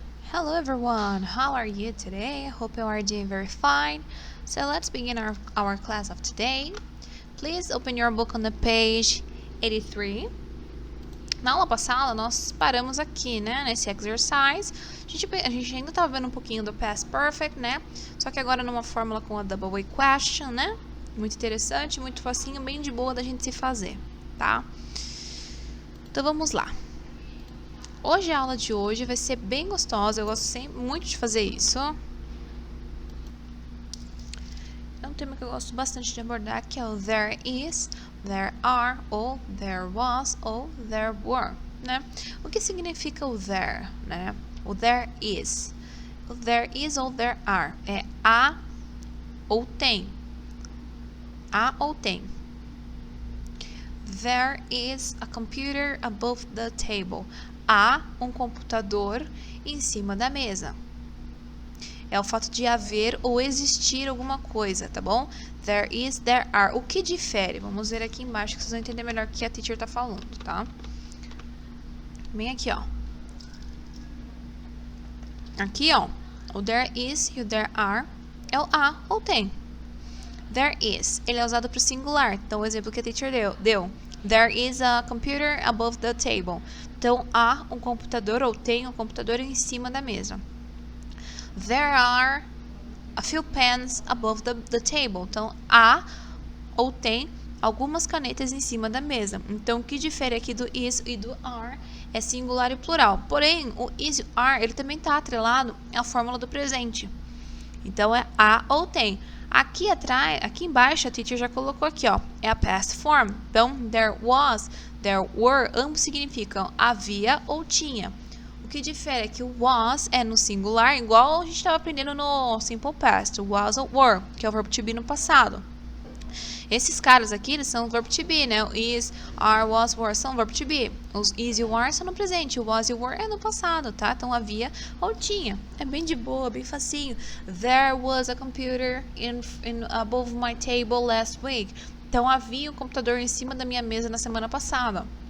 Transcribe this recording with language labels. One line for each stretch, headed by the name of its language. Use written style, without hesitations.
English: Hello everyone, how are you today? I hope you are doing very fine. So let's begin our class of today. Please open your book on the page 83.
Portuguese: Na aula passada, nós paramos aqui, né, nesse exercise. A gente ainda estava vendo um pouquinho do past perfect, né? Só que agora numa fórmula com a double way question, né? Muito interessante, muito facinho, bem de boa da gente se fazer, tá? Então vamos lá. Hoje a aula de hoje vai ser bem gostosa, eu gosto muito de fazer isso. É um tema que eu gosto bastante de abordar, que é o
English: there is, there are,
Portuguese: ou
English: there was,
Portuguese: ou
English: there were,
Portuguese: né? O que significa o there, né? O there is. O
English: there is ou there are.
Portuguese: É há ou tem. Há ou tem.
English: There is a computer above the table.
Portuguese: Há um computador em cima da mesa. É o fato de haver ou existir alguma coisa, tá bom?
English: There is, there are.
Portuguese: O que difere? Vamos ver aqui embaixo que vocês vão entender melhor o que a teacher tá falando, tá? Bem aqui, ó. Aqui, ó. O
English: there is
Portuguese: e o
English: there are
Portuguese: é o há ou tem.
English: There is,
Portuguese: ele é usado para o singular. Então, o exemplo que a teacher deu.
English: There is a computer above the table.
Portuguese: Então, há um computador ou tem um computador em cima da mesa.
English: There are a few pens above the table.
Portuguese: Então, há ou tem algumas canetas em cima da mesa. Então, o que difere aqui do is e do are é singular e plural. Porém, o is e o are, ele também está atrelado à fórmula do presente. Então, é há ou tem. Aqui atrás, aqui embaixo, a teacher já colocou aqui, ó, é a past form. Então,
English: there was, there were,
Portuguese: ambos significam havia ou tinha. O que difere é que o was é no singular, igual a gente estava aprendendo no simple past, o was ou were, que é o verbo to be no passado. Esses caras aqui, eles são o verbo to be, né? O is, are, was, were são o verbo to be. Os is e o are são no presente. O was e o were é no passado, tá? Então, havia ou tinha. É bem de boa, bem facinho.
English: There was a computer above my table last week.
Portuguese: Então, havia um computador em cima da minha mesa na semana passada.